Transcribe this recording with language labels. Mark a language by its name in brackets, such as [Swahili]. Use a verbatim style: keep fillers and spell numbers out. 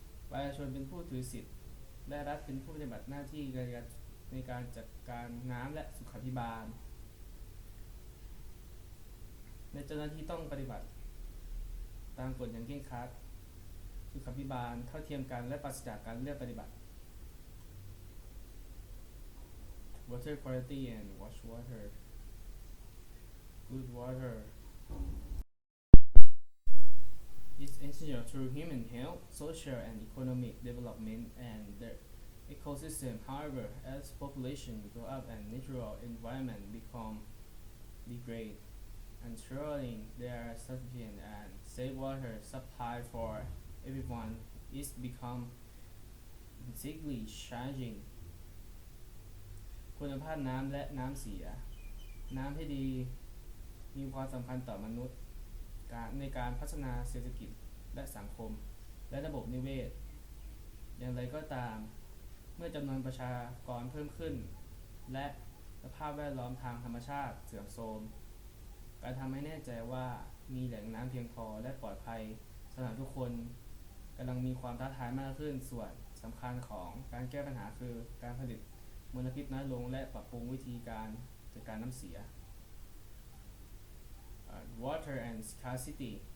[Thai] ประชาชนเป็นผู้ถือสิทธิ์และรัฐเป็นผู้ปฏิบัติหน้าที่ในการในการจัดการน้ำและสุขาภิบาลและเจ้าหน้าที่ต้องปฏิบัติตามกฎอย่างเคร่งครัดสุขาภิบาลเท่าเทียมกันและปราศจากการเลือกปฏิบัติ [English] Water quality and wash water. Good water is essential to human health, social and economic development and the ecosystem. However, as population grow up and natural environment become degraded, ensuring there are sufficient and safe water supply for everyone is become intrinsically challenging. [Thai] คุณภาพน้ำและน้ำเสียน้ำที่ดีมีความสำคัญต่อมนุษย์ในการพัฒนาเศรษฐกิจและสังคมและระบบนิเวศ อย่างไรก็ตามเมื่อจำนวนประชากรเพิ่มขึ้นและสภาพแวดล้อมทางธรรมชาติเสื่อมโทรมการทำให้แน่ใจว่ามีแหล่งน้ำเพียงพอและปลอดภัยสำหรับทุกคนกำลังมีความท้าทายมากขึ้นส่วนสำคัญของการแก้ปัญหาคือการผลิตมลพิษน้อยลงและปรับปรุงวิธีการจัดการน้ำเสีย uh, [English] Water and scarcity.